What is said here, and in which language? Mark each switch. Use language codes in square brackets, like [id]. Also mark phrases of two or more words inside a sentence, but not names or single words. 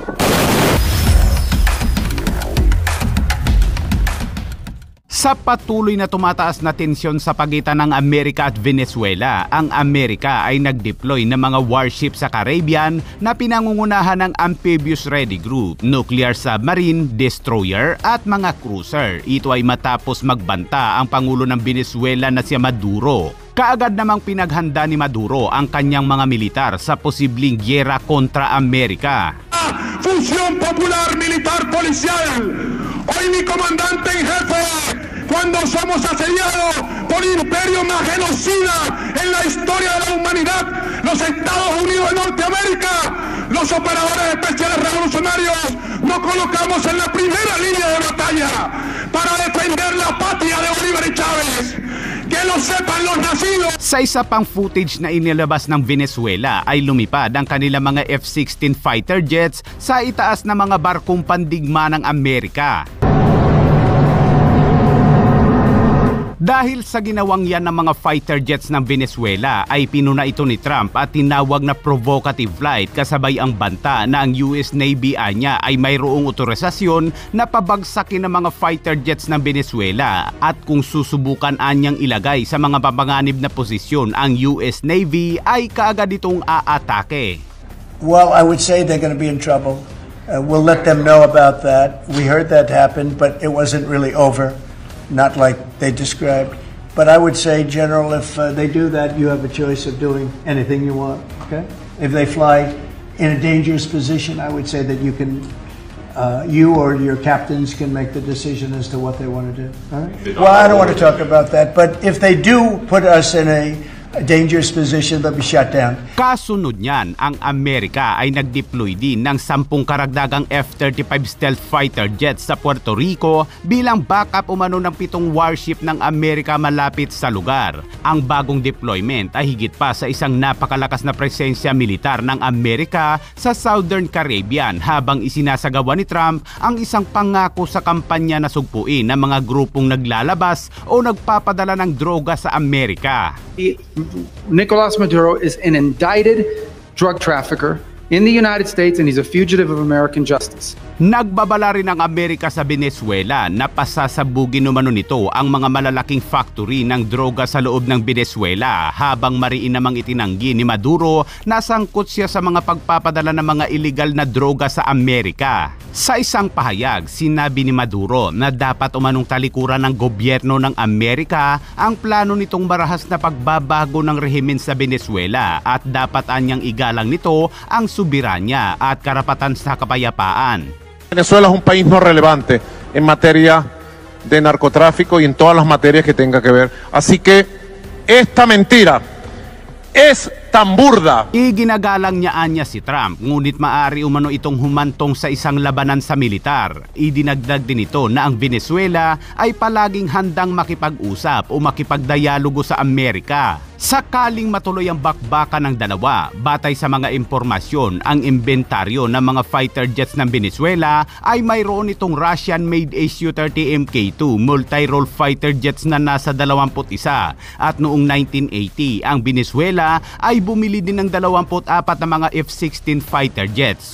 [tl] Sa patuloy na tumataas na tensyon sa pagitan ng Amerika at Venezuela, ang Amerika ay nag-deploy ng mga warship sa Caribbean na pinangungunahan ng Amphibious Ready Group, [en] nuclear submarine, [tl] destroyer at mga cruiser. Ito ay matapos magbanta ang Pangulo ng Venezuela na si Maduro. Kaagad namang pinaghanda ni Maduro ang kanyang mga militar sa posibleng gyera kontra Amerika. [es] Fusión Popular Militar Policial. Hoy mi comandante en jefe, cuando somos asediados por el imperio más genocida en la historia de la humanidad, los Estados Unidos de Norteamérica, los operadores especiales revolucionarios, nos colocamos en la primera línea de batalla para defender la patria de Bolívar y Chávez. Que lo sepan los nacidos. [tl] Sa isa pang footage na inilabas ng Venezuela ay lumipad ang kanilang mga F-16 [en] fighter jets [tl] sa itaas na mga barkong pandigma ng Amerika. Dahil sa ginawang yan ng mga [en] fighter jets [tl] ng Venezuela ay pinuna ito ni Trump at tinawag na [en] provocative flight [tl] kasabay ang banta na ang US Navy anya ay mayroong otorisasyon na pabagsakin ng mga [en] fighter jets [tl] ng Venezuela at kung susubukan anyang ilagay sa mga papanganib na posisyon ang US Navy ay kaagad itong aatake. [en] Well, I would say they're going to be in trouble. We'll let them know about that. We heard that happen, but it wasn't really over. Not like they described. But I would say, General, if they do that, you have a choice of doing anything you want, okay? If they fly in a dangerous position, I would say that you can, you or your captains can make the decision as to what they want to do, all right? Well, I don't want to talk about that, but if they do put us in a dangerous position, they'll be shut down. [tl] Kasunod niyan, ang Amerika ay nag-deploy din ng 10 karagdagang F-35 [en] stealth fighter jets [tl] sa Puerto Rico bilang backup umano ng 7 warship ng Amerika malapit sa lugar. Ang bagong deployment ay higit pa sa isang napakalakas na presensya militar ng Amerika sa Southern Caribbean habang isinasagawa ni Trump ang isang pangako sa kampanya na sugpuin ng mga grupong naglalabas o nagpapadala ng droga sa Amerika. [en] Nicolas Maduro is an indicted drug trafficker in the United States and he's a fugitive of American justice. [tl] Nagbabala rin ang Amerika sa Venezuela na pasasabugin umano nito ang mga malalaking factory ng droga sa loob ng Venezuela habang mariin namang itinanggi ni Maduro na sangkot siya sa mga pagpapadala ng mga iligal na droga sa Amerika. Sa isang pahayag, sinabi ni Maduro na dapat umanong talikuran ng gobyerno ng Amerika ang plano nitong marahas na pagbabago ng rehimen sa Venezuela at dapat anyang igalang nito ang soberanya at karapatan sa kapayapaan. [es] Venezuela es un país no relevante en materia de narcotráfico y en todas las materias que tenga que ver. Así que esta mentira es tan burda. [tl] Iginagalang niya anya si Trump, ngunit maaari umano itong humantong sa isang labanan sa militar. Idinagdag din ito na ang Venezuela ay palaging handang makipag-usap o makipagdialogo sa Amerika. Sakaling matuloy ang bakbakan ng dalawa, batay sa mga impormasyon, ang inventaryo ng mga [en] fighter jets [tl] ng Venezuela ay mayroon itong Russian-made Su-30 Mk2 [en] multi-role fighter jets [tl] na nasa 21 at noong 1980 ang Venezuela ay bumili din ng 24 na mga F-16 [en] fighter jets.